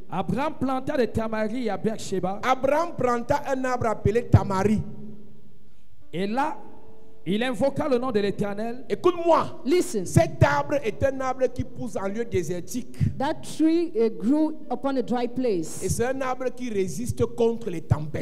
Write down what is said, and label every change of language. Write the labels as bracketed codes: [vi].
[fr] Abraham planta des tamaris à Beersheba, Abraham planta un arbre appelé Tamari. et là, il invoqua le nom de l'Éternel. Écoute-moi. [en] Listen. [fr] Cet arbre est un arbre qui pousse en lieu désertique. [en] That tree grew upon a dry [fr] Et [en] place. [fr] c'est un arbre qui résiste contre les tempêtes.